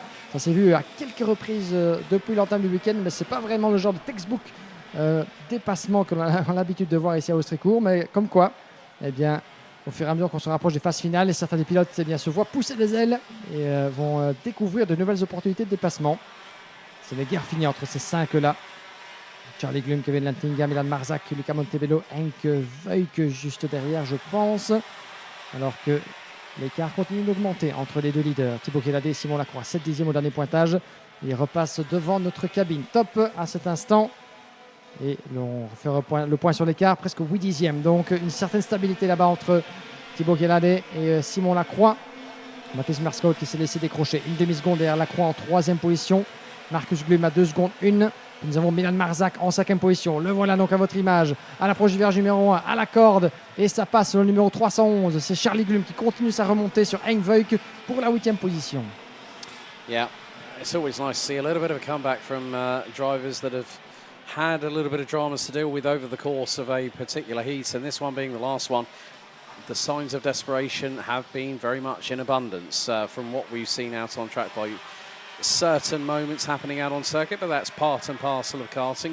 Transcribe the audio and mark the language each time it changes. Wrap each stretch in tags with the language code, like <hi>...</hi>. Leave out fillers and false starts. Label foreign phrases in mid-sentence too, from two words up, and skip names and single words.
<fr>Ça s'est vu à quelques reprises depuis l'entame du week-end, mais ce n'est pas vraiment le genre de textbook dépassement que l'on a l'habitude de voir ici à Ostricourt. Mais comme quoi, eh bien, au fur et à mesure qu'on se rapproche des phases finales, et certains des pilotes eh bien, se voient pousser des ailes et vont découvrir de nouvelles opportunités de dépassement. Ce n'est guère fini entre ces 5-là. Charlie Glum, Kevin Lantinga, Milan Marzak, Luca Montebello, Henk Veuk juste derrière, je pense. Alors que l'écart continue d'augmenter entre les deux leaders. Thibaut Kéladé et Simon Lacroix, 7 dixièmes au dernier pointage. Il repasse devant notre cabine. Top à cet instant. Et on refait le point sur l'écart, presque 8 dixièmes. Donc une certaine stabilité là-bas entre Thibaut Kéladé et Simon Lacroix. Mathis Merscout qui s'est laissé décrocher une demi-seconde derrière Lacroix en 3e position. Marcus Glum à 2 secondes 1. Nous avons Milan Marzak en 5e position. Le voilà donc à votre image. À l'approche du virage numéro 1, à la corde. Et ça passe sur le numéro 311. C'est Charlie Glum qui continue sa remontée sur Henk Veuk pour la 8e position.</fr> <en>Yeah, it's always nice to see a little bit of a comeback from drivers that have had a little bit of dramas to deal with over the course of a particular heat. And this one being the last one. The signs of desperation have been very much in abundance from what we've seen out on track by certain moments happening out on circuit, but that's part and parcel of karting.</en>